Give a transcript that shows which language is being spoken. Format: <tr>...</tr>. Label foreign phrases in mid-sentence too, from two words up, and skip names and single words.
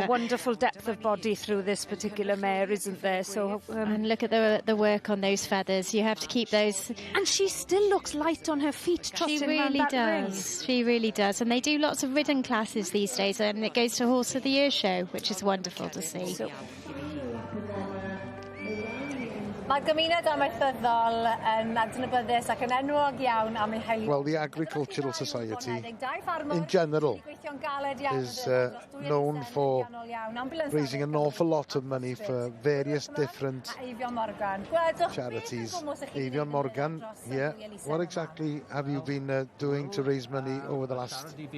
<en>Oh, wonderful depth of body through this particular mare, isn't there? So and look at the work on those feathers. You have to keep those. And she still looks light on her feet, trotting around that ring. She really does. And they do lots of ridden classes these days, and it goes to Horse of the Year show, which is wonderful to see.</en> <cy>Mae'r gymuned amaethyddol yn adnabyddus ac yn enwog iawn am eu helu.</cy> <en>Well, the Agricultural Society in general is known for raising an awful lot of money for various different charities. Eifion Morgan, yeah. What exactly have you been doing to raise money over the last...</en>